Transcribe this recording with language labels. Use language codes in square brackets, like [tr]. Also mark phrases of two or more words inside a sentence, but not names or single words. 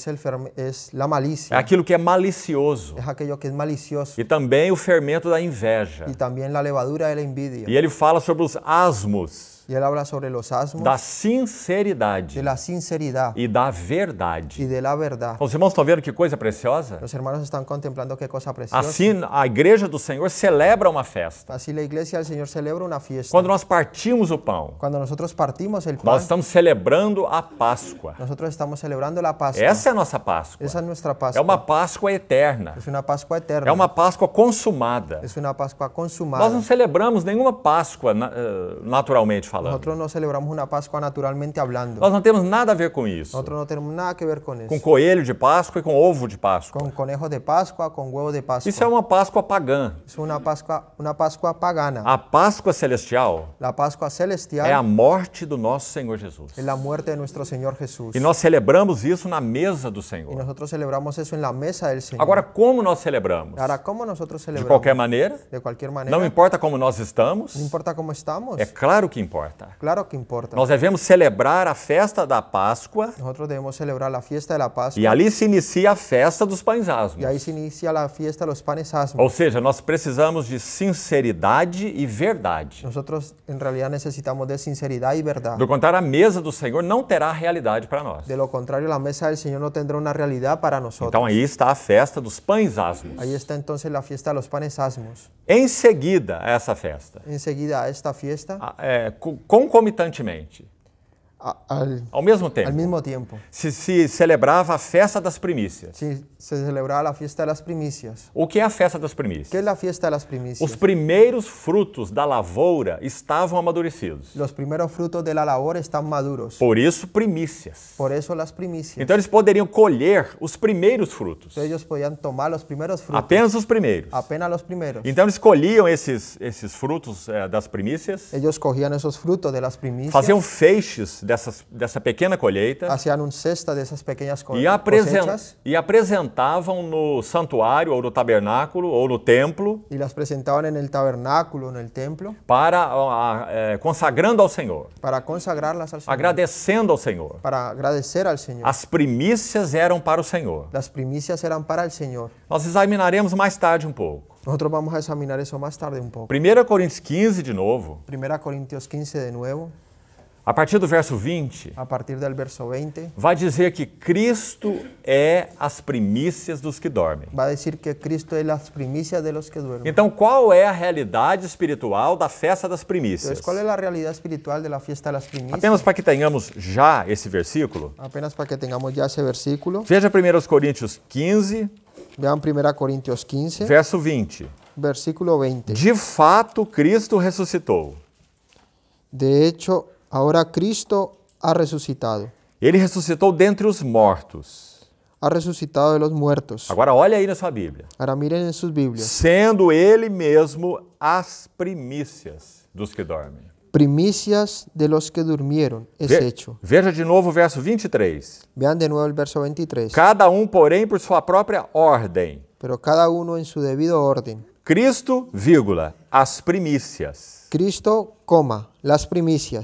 [es] Es la malicia. [pt] É aquilo que é malicioso. [es] Es aquello que es malicioso. [pt] E também o fermento da inveja. [es] Y también la levadura de la envidia. [pt] E ele fala sobre os asmos [es] Y él habla sobre los asmos, [pt] da sinceridade [es] de la sinceridad [pt] e da [es] y [pt] verdade. [es] de la verdad. [pt] Os irmãos estão vendo que coisa preciosa? [es] Los hermanos están contemplando qué cosa preciosa. [pt] Assim, a igreja do Senhor celebra uma festa. [es] Así la iglesia del Señor celebra una fiesta. [pt] Quando nós partimos o pão, [es] Cuando nosotros partimos el pan, [pt] nós estamos celebrando a Páscoa. [es] nosotros estamos celebrando la Pascua. [pt] Essa é a nossa Páscoa. [es] Esa es nuestra [pt] É [es] Pascua. [pt] uma Páscoa eterna. [es] Es una Pascua eterna. [pt] É uma Páscoa consumada. [es] Es una Pascua consumada. [pt] Nós não celebramos nenhuma Páscoa naturalmente falando. [es] Nosotros no celebramos una Pascua naturalmente hablando. [pt] Nós não temos nada a ver com isso. [es] Nosotros no tenemos nada que ver con [pt] Com [es] eso. [pt] coelho de Páscoa e com ovo de Páscoa. [es] Con conejos de Pascua, con huevos de Pascua. [pt] Isso é uma Páscoa pagã. [es] Es una Pascua pagana. [pt] A Páscoa celestial [es] La Pascua celestial [pt] é a morte do nosso Senhor Jesus. [es] es la muerte de nuestro Señor Jesús. [pt] E nós celebramos isso na mesa do [es] Y [pt] Senhor. [es] nosotros celebramos eso en la mesa del Señor. [pt] Agora, como nós celebramos? [es] Ahora, ¿cómo nosotros [pt] De [es] celebramos? [pt] qualquer maneira? [es] De cualquier manera. [pt] Não importa como nós estamos? [es] No importa cómo estamos. [pt] É claro que importa. [es] Claro que importa. [pt] Nós devemos celebrar a festa da Páscoa [es] Nosotros debemos celebrar la fiesta de la Pascua. [pt] e ali se inicia a festa dos pães [es] Y [pt] asmos. [es] ahí se inicia la fiesta de los panes asmos. [pt] Ou seja, nós precisamos de sinceridade e verdade. [es] Nosotros en realidad necesitamos de sinceridad y verdad. [pt] Do contrário, a mesa do Senhor não terá realidade para nós. [es] De lo contrario, la mesa del Señor no tendrá una realidad para nosotros. [pt] Então aí está a festa dos pães asmos. [es] Ahí está entonces la fiesta de los panes asmos. [pt] Em seguida a essa festa, [es] Enseguida a esta fiesta, [pt] concomitantemente, Ao mesmo tempo. [es] al mismo tiempo. [pt] Se celebrava a festa das primícias. [es] Sí, se celebraba la fiesta de las primicias. [pt] O que é a festa das [es] ¿Qué [pt] primícias? [es] es la fiesta de las primicias? [pt] Os primeiros frutos da lavoura estavam amadurecidos. [es] Los primeros frutos de la labor están maduros. [pt] Por isso, primícias. [es] Por eso las primicias. [pt] Então eles poderiam colher os primeiros frutos. [es] Entonces ellos podían tomar los primeros frutos. [pt] Apenas os primeiros. [es] Apenas los primeros. [pt] Então eles colhiam esses frutos das primícias, [es] Ellos cogían esos frutos de las primicias. [pt] faziam feixes dessa pequena colheita [es] Hacían un cesta de esas pequeñas [pt] e [es] cosechas. [pt] apresentavam no santuário, ou no tabernáculo, ou no templo, [es] Y las presentaban en el tabernáculo, en el templo, [pt] consagrando ao Senhor, [es] para consagrarlas al Señor. [pt] agradecendo ao Senhor. [es] Para agradecer al Señor. [pt] As primícias eram para o Senhor. [es] Las primicias eran para el Señor. [pt] Nós examinaremos mais tarde um pouco. [es] Nosotros vamos a examinar eso más tarde un poco. [pt] 1 Coríntios 15 de novo, [es] 1 Corintios 15 de nuevo, [pt] a partir do verso 20, [es] a partir del verso 20, [pt] vai dizer que Cristo é as primícias dos que dormem. [es] va a decir que Cristo es las primicias de los que duermen. [pt] Então, qual é a realidade espiritual da festa das primícias? [es] Entonces, ¿cuál es la realidad espiritual de la fiesta de las primicias? [pt] Apenas para que tenhamos já esse versículo, [es] Apenas para que tengamos ya ese versículo. [pt] veja 1 Coríntios 15, [es] Vean 1 Corintios 15, [pt] verso 20. [es] versículo 20. [pt] De fato, Cristo ressuscitou. [es] De hecho, ahora Cristo ha resucitado. [pt] Ele ressuscitou dentre os mortos. [es] Ha resucitado de los muertos. [pt] Agora, olha aí na sua Bíblia. [es] Ahora miren en sus Biblias. [pt] Sendo Ele mesmo as primícias dos que dormem. [es] Primicias de los que durmieron es hecho. [pt] Veja de novo o verso 23. [es] Vean de nuevo el verso 23. [pt] Cada porém, por sua própria ordem. [es] Pero cada uno en su debido orden. [pt] Cristo, vírgula, as primícias. [es] Cristo, coma, las primicias.